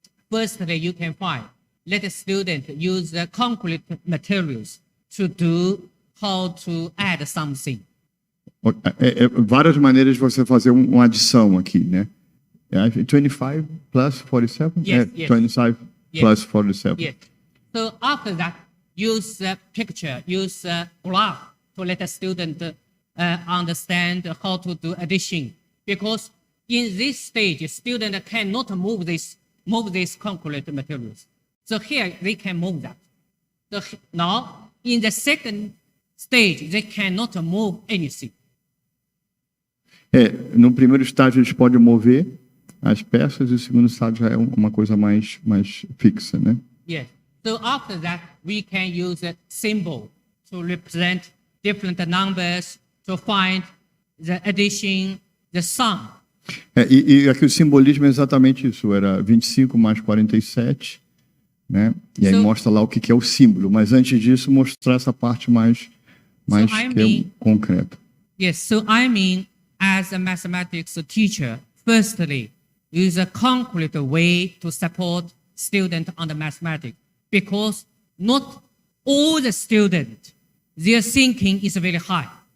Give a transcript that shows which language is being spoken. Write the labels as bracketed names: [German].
[English] Firstly, you can find let the student use the concrete materials to do how to add something. [Portuguese] Várias maneiras de você fazer uma adição aqui, né? [English] 25 plus 47? Yes, yes. 25 Yes. plus 47. Yes. So after that, use a picture, use a graph to let the student understand how to do addition. Because in this stage, student cannot move these concrete materials. So here they can move that. So now in the second stage, they cannot move anything. [Portuguese] No primeiro estágio eles podem mover as peças e o segundo estágio já é uma coisa mais fixa, né? [English] Yes. So after that, we can use a symbol to represent different numbers to find the addition, the sum. [Portuguese] E aqui o simbolismo é exatamente isso, era 25 mais 47, né? E aí [English] So- [Portuguese] mostra lá o que é o símbolo, mas antes disso mostrar essa parte mais [English] I [Portuguese] que é [English] mean- [Portuguese] concreta. [English] Yes, so I mean, as a mathematics teacher, firstly, use a concrete way to support student on the mathematics, because not all the students, their thinking is very high.